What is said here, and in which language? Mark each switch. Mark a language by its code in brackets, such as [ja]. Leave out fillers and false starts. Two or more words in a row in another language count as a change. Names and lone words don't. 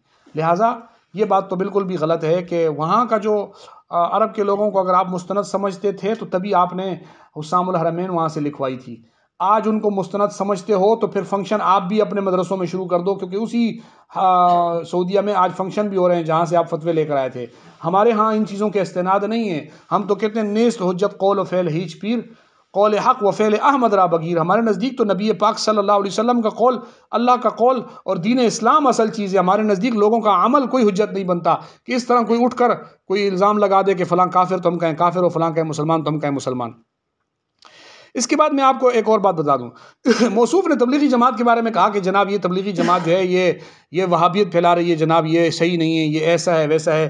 [ur] لہٰذا یہ بات تو بالکل بھی غلط ہے کہ وہاں کا جو عرب کے لوگوں کو اگر آپ مستند سمجھتے تھے تو تبھی آپ نے حسام الحرمین وہاں سے لکھوائی تھی۔ آج ان کو مستند سمجھتے ہو تو پھر فنکشن آپ بھی اپنے مدرسوں میں شروع کر دو، کیونکہ اسی سعودیہ میں آج فنکشن بھی ہو رہے ہیں جہاں سے آپ فتوے لے کر آئے تھے۔ ہمارے ہاں ان چیزوں کے استناد نہیں ہیں، ہم تو کہتے ہیں [fa] نیست حجت قول و فعل ہیچ پیر، قول حق و فعل احمد را بگیر۔ [ur] ہمارے نزدیک تو نبی پاک صلی اللہ علیہ وسلم کا قول، اللہ کا قول اور دین اسلام اصل چیز ہے۔ ہمارے نزدیک لوگوں کا عمل کوئی حجت نہیں بنتا کہ اس طرح کوئی اٹھ کر کوئی الزام لگا دے کہ فلاں کافر تو ہم کہیں کافر، اور فلاں کہیں مسلمان تو ہم کہیں مسلمان۔ اس کے بعد میں آپ کو ایک اور بات بتا دوں، موصوف نے تبلیغی جماعت کے بارے میں کہا کہ جناب یہ تبلیغی جماعت جو ہے یہ وہابیت پھیلا رہی ہے، جناب یہ صحیح نہیں ہے، یہ ایسا ہے ویسا ہے۔